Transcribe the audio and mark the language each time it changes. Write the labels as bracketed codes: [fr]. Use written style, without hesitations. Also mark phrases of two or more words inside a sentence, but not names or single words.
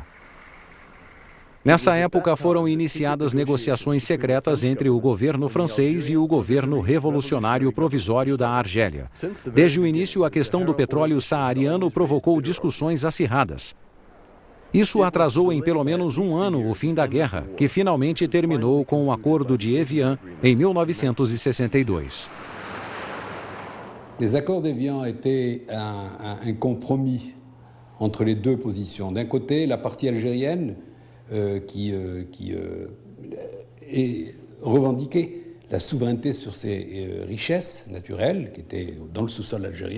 [pt] Nessa época foram iniciadas negociações secretas entre o governo francês e o governo revolucionário provisório da Argélia. Desde o início, a questão do petróleo saariano provocou discussões acirradas. Isso atrasou em pelo menos 1 ano o fim da guerra, que finalmente terminou com o Acordo de Evian em 1962. [fr] Les accords d'Évian étaient un compromis entre les 2 positions. D'un côté, la partie algérienne qui revendiquait la souveraineté sur ses richesses naturelles, qui étaient dans le